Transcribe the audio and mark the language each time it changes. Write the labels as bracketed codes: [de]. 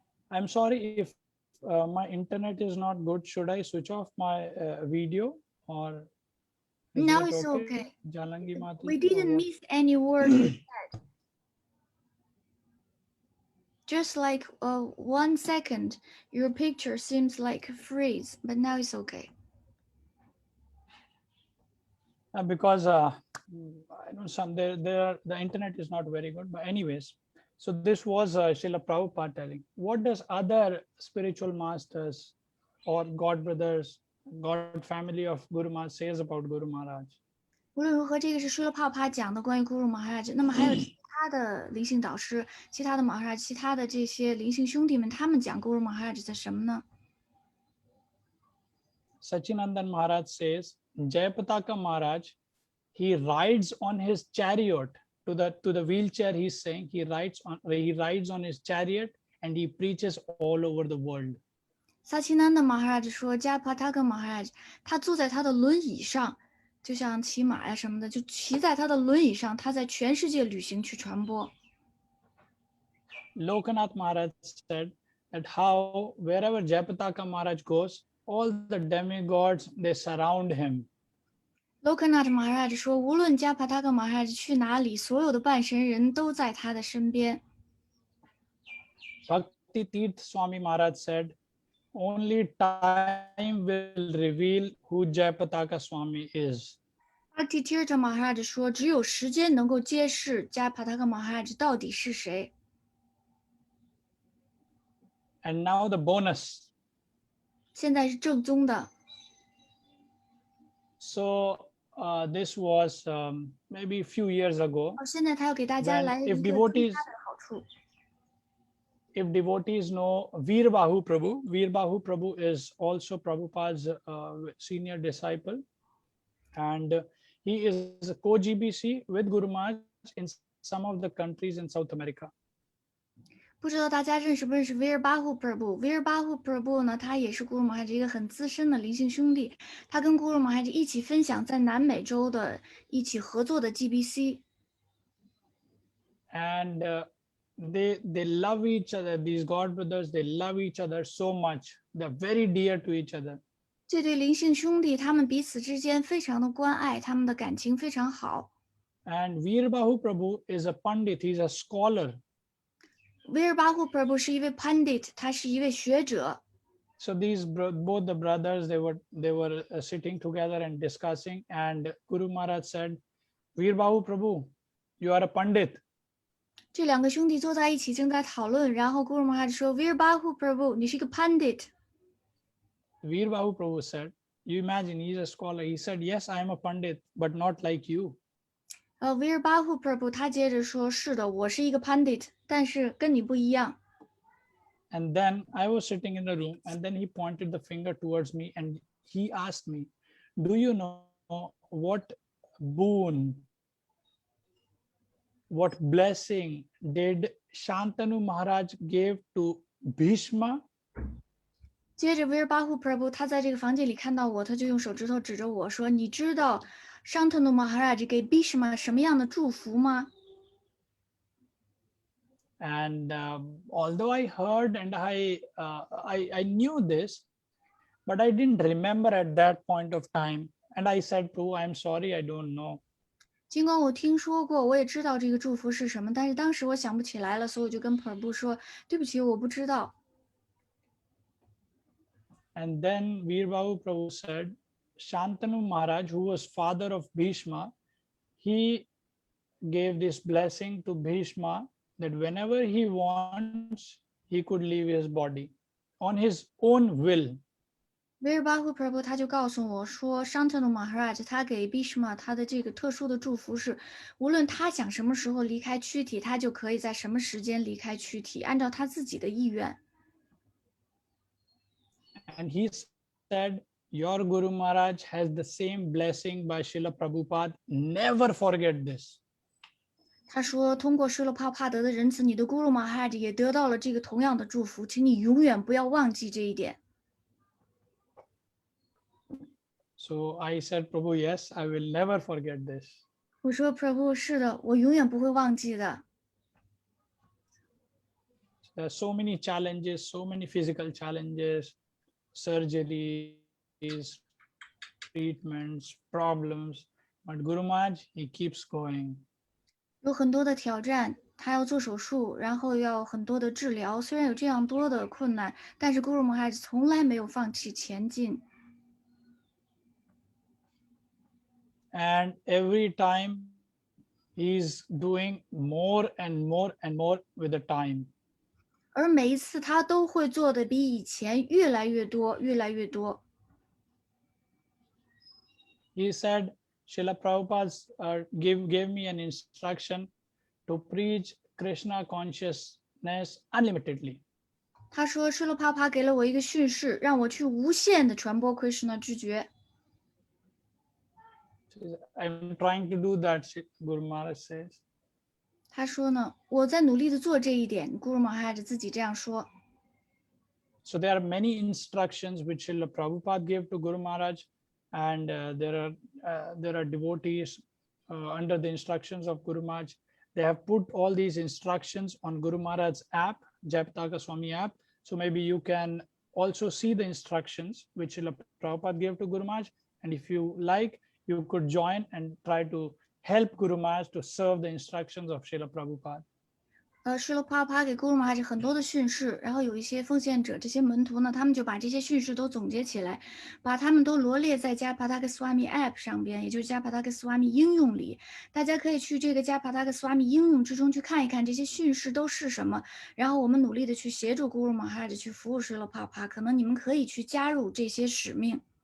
[en] I'm sorry if my internet is not good. Should I switch off my video or is Now it it's okay? okay. Jalangi We Mataji or didn't what? miss any word you said. Just like 1 second, your picture seems like a freeze, but now it's okay. Because I don't some the internet is not very good. But anyways, so this was Srila Prabhupada telling. What does other spiritual masters or God brothers, God family of Guru Maharaj says about Guru Maharaj? [zh] 无论如何，这个是施了泡帕讲的关于 Guru Maharaj。那么还有其他的灵性导师、其他的 Maharaj、其他的这些灵性兄弟们，他们讲 Guru Maharaj 的什么呢？ [en] Sachinandan Maharaj says, Jayapataka Maharaj, he rides on his chariot to the wheelchair. He's saying he rides on his chariot and he preaches all over the world. [zh] 萨奇南的 Maharaj 说，加帕塔克 Maharaj 他坐在他的轮椅上，就像骑马呀什么的，就骑在他的轮椅上，他在全世界旅行去传播。 [en] Lokanath Maharaj said that how wherever Jayapataka Maharaj goes, all the demigods they surround him. [zh] Lokanath Maharaj 说，无论加帕塔克 Maharaj 去哪里，所有的半神人都在他的身边。 [en] Bhakti Tirth Swami Maharaj said, only time will reveal who Jayapataka Swami is. [zh] Bhakti Tirtha Maharaj 说，只有时间能够揭示加帕塔克 Maharaj 到底是谁。 [en] And now the bonus. [zh] 现在是正宗的。 [en] So this was maybe a few years ago. [zh] 现在他要给大家 [en] When [zh] 来一 [en] if [zh] 个其 [en] devotees [zh] 他的好处。 [en] if devotees know Veer Bahu Prabhu is also Prabhupada's senior disciple, and he is a co-GBC with Guru Maharaj in some of the countries in South America. [zh] 不知道大家认识不认识 Veer Bahu Prabhu？Veer Bahu Prabhu 呢，他也是 Guru Maharaj 一个很资深的灵性兄弟，他跟 Guru Maharaj 一起分享在南美洲的一起合作的 GBC。 [en] And they love each other. These God brothers, they love each other so much. They're very dear to each other. [zh] 这对灵性兄弟，他们彼此之间非常的关爱，他们的感情非常好。 [en] And Veer Bahu Prabhu is a Pandit. He's a scholar. [zh] Veer Bahu Prabhu 是一位 Pandit， 他是一位学者。 [en] So these both the brothers they were sitting together and discussing, and Guru Maharaj said, Veer Bahu Prabhu, you are a Pandit. [zh] 这两个兄弟坐在一起正在讨论，然后 Guru Maharaj 说 Veer Bahu Prabhu， 你是一个 Pandit。 [en] Veer Bahu Prabhu said, you imagine he's a scholar. He said, yes, I am a Pandit, but not like you. [zh] Veer Bahu Prabhu 他接着说，是的，我是一个 Pandit， 但是跟你不一样。 [en] And then I was sitting in the room, and then he pointed the finger towards me and he asked me, do you know what boon, what blessing did Shantanu Maharaj gave to Bhishma? [zh] 接着 Veer Bahu Prabhu 他在这个房间里看到我，他就用手指头指着我说，你知道 Shantanu Maharaj 给 Bhishma 什么样的祝福吗？ [en] And although I heard and I knew this, but I didn't remember at that point of time. And I said, Prabhu, I'm sorry, I don't know. [zh] 尽管我听说过，我也知道这个祝福是什么，但是当时我想不起来了，所以我就跟 Prabhu 说，对不起，我不知道。 [en] And then Veer Bahu Prabhu said, Shantanu Maharaj, who was father of Bhishma, he gave this blessing to Bhishma that whenever he wants, he could leave his body on his own will. [zh] Veer Bahu Prabhu 他就告诉我说 ，Shantanu Maharaj 他给 Bhishma 他的这个特殊的祝福是，无论他想什么时候离开躯体，他就可以在什么时间离开躯体，按照他自己的意愿。 [en] And he said, your Guru Maharaj has the same blessing by Srila Prabhupada. Never forget this. [zh] 他说，通过施了帕帕德的仁慈，你的 Guru Maharaj 也得到了这个同样的祝福，请你永远不要忘记这一点。 [en] So I said, Prabhu, yes, I will never forget this. [zh] 我说 Prabhu 是的，我永远不会忘记的。 [en] There are so many challenges, so many physical challenges, surgeries, treatments, problems. But Guru Maharaj, he keeps going. [zh] 有很多的挑战，他要做手术，然后要很多的治疗。虽然有这样多的困难，但是 Guru Maharaj 从来没有放弃前进。 [en] And every time he's doing more and more and more with the time. [zh] 而每一次他都会做的比以前越来越多，越来越多。 [en] He said, Srila Prabhupada gave me an instruction to preach Krishna consciousness unlimitedly. [zh] 他说，施罗帕帕给了我一个训示，让我去无限的传播 Krishna 知觉。 [en] I'm trying to do that, Guru Maharaj says. [zh] 他说呢，我在努力的做这一点。Guru Maharaj 自己这样说。 [en] So there are many instructions which Srila Prabhupada gave to Guru Maharaj, and there are devotees under the instructions of Guru Maharaj. They have put all these instructions on Guru Maharaj's app, Jayapataka Swami app. So maybe you can also see the instructions which Srila Prabhupada gave to Guru Maharaj. And if you like, you could join and try to help Guru Maharaj to serve the instructions of Srila Prabhupada. [zh] 施罗帕帕给 Guru Maharaj 很多的训示，然后有一些奉献者，这些门徒呢，他们就把这些训示都总结起来，把他们都罗列在Jayapataka Swami app 上边，也就是Jayapataka Swami 应用里。大家可以去这个Jayapataka Swami 应用之中去看一看这些训示都是什么，然后我们努力的去协助 Guru Maharaj 去服务施罗帕帕，可能你们可以去加入这些使命。